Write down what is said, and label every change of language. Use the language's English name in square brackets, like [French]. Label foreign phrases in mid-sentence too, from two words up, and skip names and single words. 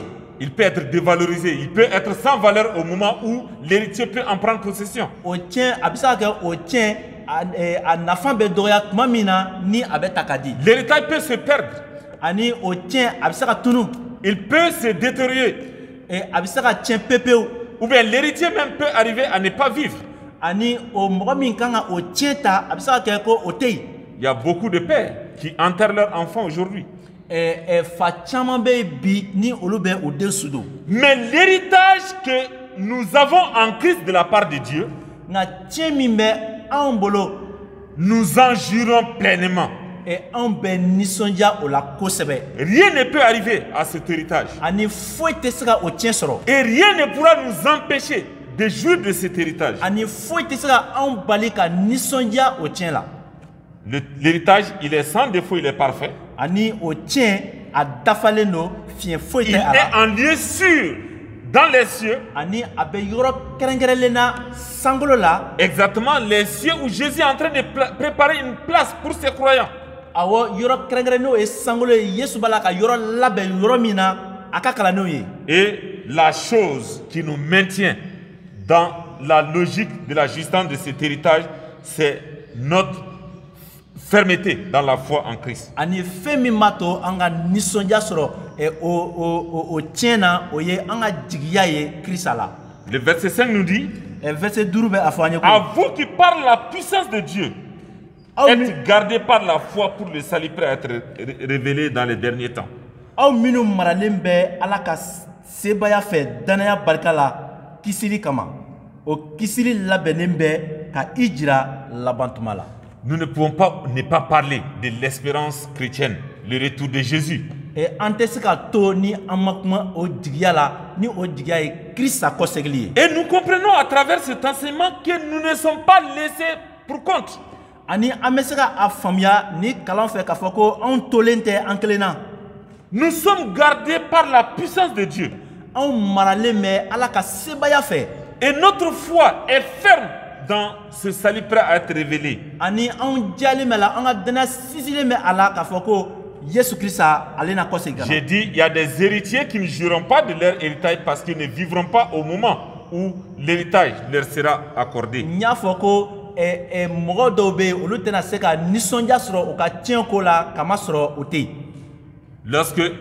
[French] Il peut être dévalorisé. Il peut être sans valeur au moment où l'héritier peut en prendre possession. [Bambara] o tiɲɛ a bɛ se ka kɛ o tiɲɛ a nafa bɛ dɔgɔya tuma min na ni a bɛ ta ka di [French] L'héritage peut se perdre. [Bambara] ani o tiɲɛ a bɛ se ka tunu [French] Il peut se détériorer. [Bambara] a bɛ se ka tiɲɛ pepewu [French] Ou bien l'héritier même peut arriver à ne pas vivre. [Bambara] ani o mɔgɔ min kan ka o tiɲɛ ta a bɛ se ka kɛ ko o tɛ yen [French] Il y a beaucoup de pères qui enterrent leurs enfants aujourd'hui. [Bambara] fa caman bɛ yen bi ni olu bɛ u den sudo [French] Mais l'héritage que nous avons en Christ de la part de Dieu, [Bambara] nka tiɲɛ min bɛ anw bolo [French] nous en jurons pleinement. [Bambara] anw bɛ nisɔndiya o la kosɛbɛ [French] Rien ne peut arriver à cet héritage. [Bambara] ani foyi tɛ se ka o tiɲɛ sɔrɔ [French] Et rien ne pourra nous empêcher de jouir de cet héritage. [Bambara] ani foyi tɛ se ka anw bali ka nisɔndiya o tiɲɛ la [French] L'héritage, il est sans défaut, il est parfait. [Bambara] ani o tiɲɛ a dafalen don fiɲɛ foyi [French] Il [Bambara] tɛ a [French] est [Bambara] la [French] en lieu sûr dans les cieux, [Bambara] ani a bɛ yɔrɔ kɛrɛnkɛrɛnlen na sankolo la [French] exactement les cieux où Jésus est en train de préparer une place pour ses croyants. [Bambara] awɔ yɔrɔ kɛrɛnkɛrɛn n'o ye sankolo ye yesu b'a la ka yɔrɔ labɛn yɔrɔ min na a ka kalandenw ye [French] Et la chose qui nous maintient dans la logique de la justesse de cet héritage, c'est notre fermeté dans la foi en Christ. [Bambara] ani fɛn min b'a to an ka nisɔndiya sɔrɔ o tiɲɛ na o ye an ka jigiya ye kirisa la [French] Le verset 5 nous dit, [Bambara] verset 5 bɛ a fɔ an ye [French] à [Bambara] ko [French] vous qui par la puissance de Dieu, [Bambara] aw min- [French] êtes gardés par la foi pour le salut prêt à être révélé dans les derniers temps. [Bambara] aw minnu maralen bɛ ala ka sebaya fɛ danaya barika la kisili kama o kisili labɛnnen bɛ ka i jira labantuma la [French] Nous ne pouvons pas ne pas parler de l'espérance chrétienne, le retour de Jésus. [Bambara] an tɛ se ka to ni an ma kuma o jigiya la ni o jigiya ye kirisa kɔsegili ye [French] Et nous comprenons à travers cet enseignement que nous ne sommes pas laissés pour compte. [Bambara] ani an bɛ se ka a faamuya ni kalan fɛ k'a fɔ ko anw tolen tɛ an kelen na [French] Nous sommes gardés par la puissance de Dieu. [Bambara] anw maralen bɛ ala ka sebaya fɛ [French] Et notre foi est ferme dans ce salut prêt à être révélé. [Bambara] ani anw jalen bɛ la an ka danaya sinsinlen bɛ a la k'a fɔ ko yesu kirisa ale na kɔsegin ka na [French] J'ai dit, il y a des héritiers qui ne jouiront pas de leur héritage parce qu'ils ne vivront pas au moment où l'héritage leur sera accordé. [Bambara] n y'a fɔ ko mɔgɔ dɔw bɛ yen olu tɛna se ka nisɔndiya sɔrɔ u ka tiɲɛ ko la kama sɔrɔ o tɛ yen